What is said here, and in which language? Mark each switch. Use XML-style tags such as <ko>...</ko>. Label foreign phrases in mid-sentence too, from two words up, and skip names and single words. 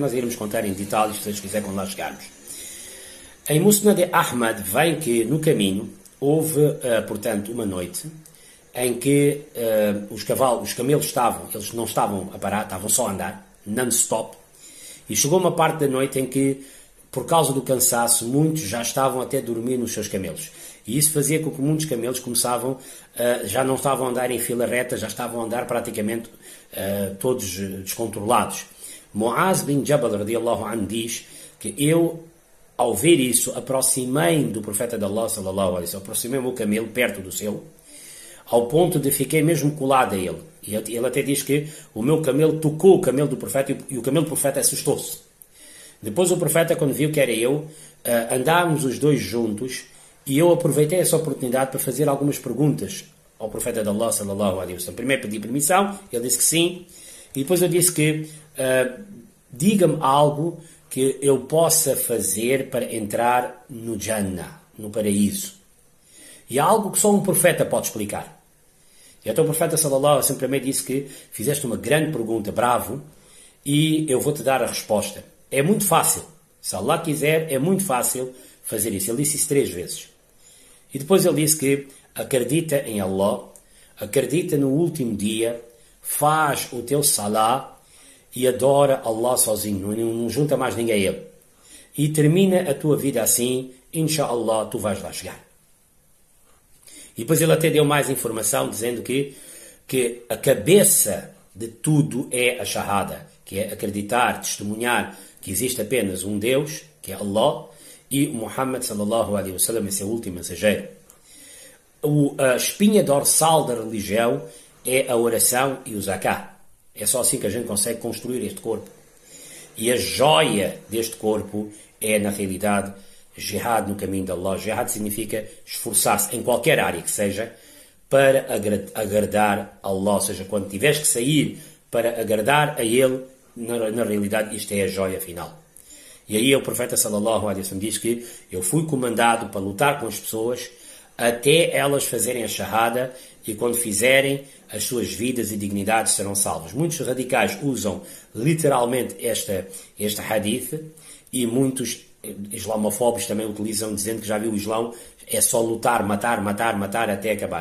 <pt>Nós iremos contar em detalhes, se vocês quiserem, quando lá chegarmos. Em Musnad Ahmad vem que no caminho houve, portanto, uma noite em que os camelos eles não estavam a parar, estavam só a andar, non-stop, e chegou uma parte da noite em que, por causa do cansaço, muitos já estavam até a dormir nos seus camelos. E isso fazia com que muitos camelos já não estavam a andar em fila reta, já estavam a andar praticamente todos descontrolados. Muaz bin Jabal</pt> <ar>رضي الله عنه</ar> <pt>diz que eu, ao ver isso, aproximei-me do profeta de Allah</pt> <ar>صلى الله عليه وسلم,</ar> <pt>aproximei-me o camelo perto do seu, ao ponto de fiquei mesmo colado a ele. E ele até diz que o meu camelo tocou o camelo do profeta e o camelo do profeta assustou-se. Depois o profeta, quando viu que era eu, andámos os dois juntos e eu aproveitei essa oportunidade para fazer algumas perguntas ao profeta de Allah</pt> <ar>صلى الله عليه وسلم.</ar> <pt>Primeiro pedi permissão, ele disse que sim, e depois eu disse que diga-me algo que eu possa fazer para entrar no Jannah, no paraíso. E há algo que só um profeta pode explicar. E então o profeta</pt> <ar>صلى الله عليه وسلم</ar> <pt>primeiro disse que fizeste uma grande pergunta, bravo, e eu vou-te dar a resposta. É muito fácil. Se Allah quiser, é muito fácil fazer isso. Ele disse isso 3 vezes. E depois ele disse que acredita em Allah, acredita no último dia, faz o teu salah e adora Allah sozinho, não junta mais ninguém a ele. E termina a tua vida assim, inshallah, tu vais lá chegar. E depois ele até deu mais informação, dizendo que a cabeça de tudo é a shahada, que é acreditar, testemunhar que existe apenas um Deus, que é Allah, e Muhammad</pt> <ar>صلى الله عليه وسلم</ar> <pt>é seu último mensageiro. A espinha dorsal da religião é a oração e o zakah. É só assim que a gente consegue construir este corpo. E a joia deste corpo é, na realidade, jihad no caminho de Allah. Jihad significa esforçar-se em qualquer área que seja para agradar a Allah. Ou seja, quando tiveres que sair para agradar a Ele, na realidade isto é a joia final. E aí o profeta</pt> <ar>صلى الله عليه وسلم</ar> <pt>diz que eu fui comandado para lutar com as pessoas até elas fazerem a shahada, e quando fizerem, as suas vidas e dignidades serão salvas. Muitos radicais usam literalmente este hadith, e muitos islamofóbicos também utilizam, dizendo que já viu o Islão é só lutar, matar, matar, matar até acabar.</pt>